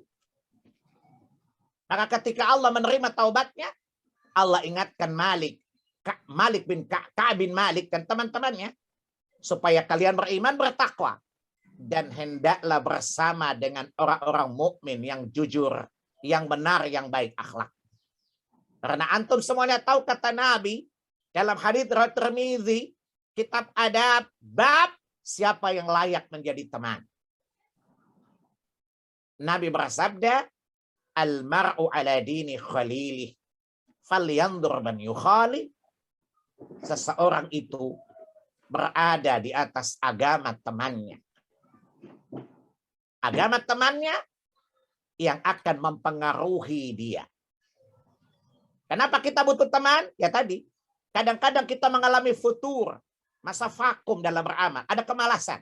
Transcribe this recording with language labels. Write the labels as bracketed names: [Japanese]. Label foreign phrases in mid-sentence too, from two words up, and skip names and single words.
[Indonesian] Maka ketika Allah menerima taubatnya, Allah ingatkan Malik bin Ka'ab bin Malik dan teman-temannya supaya kalian beriman bertakwa dan hendaklah bersama dengan orang-orang mukmin yang jujur, yang benar, yang baik akhlak. Karena antum semuanya tahu kata Nabi dalam hadits riwayat Tirmizi, kitab adab bab siapa yang layak menjadi teman. Nabi bersabda, [Arabic] المرء على دين خليله، فلينظر من يخالل. [Indonesian] Seseorang itu berada di atas agama temannya. Agama temannya yang akan mempengaruhi dia. Kenapa kita butuh teman? Ya tadi, kadang-kadang kita mengalami futur, masa vakum dalam beramal, ada kemalasan.